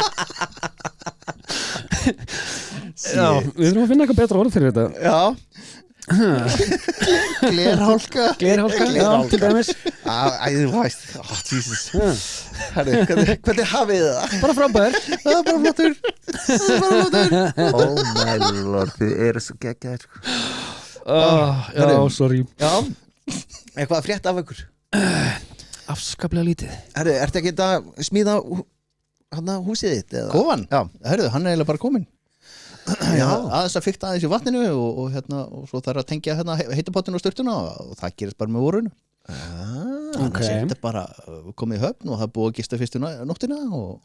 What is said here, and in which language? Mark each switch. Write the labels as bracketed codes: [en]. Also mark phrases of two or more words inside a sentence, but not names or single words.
[is] Já, við þurfum að finna eitthvað betra orð fyrir þetta. Já. Glerhálka já, til dæmis Æ, þú veist, Jesus Herri, hvernig hafið þið það? bara frábær Það er bara flottur [en] Oh my lord, [is] þið eru svo geggjaðir já, sorry Já, eitthvað að frétta af ykkur afskaplega lítið Herri, ertu ekki að smíða húsið þitt? eða? Kofan, Já, hörðu, hann er eiginlega bara kominn Já. Aðeins að fikta aðeins í vatninu og svo þarf að tengja heitapottinu og sturtuna og það gerist bara með vorunu Þannig að þetta er bara komið í höfn og það er búið að gista fyrstu nóttina og